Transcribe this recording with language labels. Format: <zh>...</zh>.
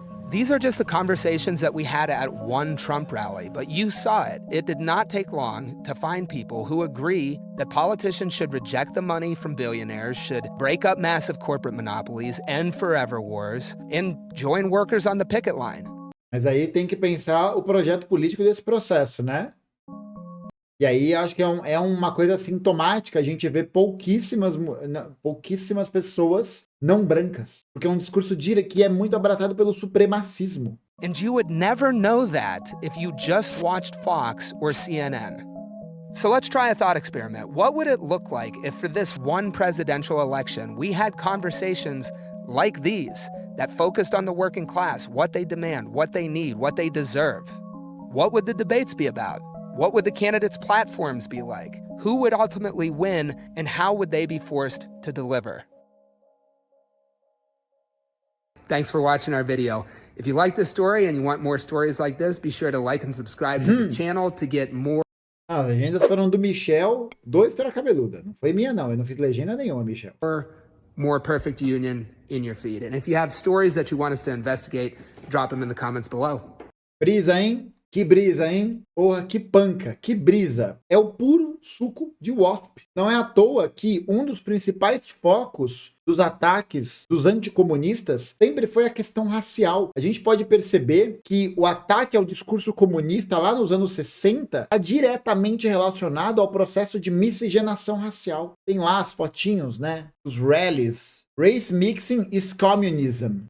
<en>These are just the conversations that we had at one Trump rally, but you saw it. It did not take long to find people who agree that politicians should reject the money from billionaires, should break up massive corporate monopolies, end forever wars, and join workers on the picket line.</en> <pt>Mas aí tem que pensar o projeto político desse processo, né? E aí acho que é uma coisa sintomática a gente vê pouquíssimas pessoas não brancas. Porque é um discurso que é muito abraçado pelo supremacismo.</pt> <en>And you would never know that if you just watched Fox or CNN. So let's try a thought experiment. What would it look like if for this one presidential election we had conversations like these that focused on the working class, what they demand, what they need, what they deserve? What would the debates be about? What would the candidates' platforms be like? Who would ultimately win, and how would they be forced to deliver? Thanks for watching our video. If you like this story and you want more stories like this, be sure to like and subscribe to the channel to get more.</en> <pt>As legendas foram do Michel, do História Cabeluda. Não foi minha, não. Eu não fiz legenda nenhuma, Michel.</pt> <en>More perfect union in your feed. And if you have stories that you want us to investigate, drop them in the comments below.</en> <pt>Brisa, hein? Que brisa, hein? Porra, que panca, que brisa. É o puro suco de WASP. Não é à toa que um dos principais focos dos ataques dos anticomunistas sempre foi a questão racial. A gente pode perceber que o ataque ao discurso comunista lá nos anos 60 está diretamente relacionado ao processo de miscigenação racial. Tem lá as fotinhos, né? Os rallies.</pt> <en>Race mixing is communism.</en>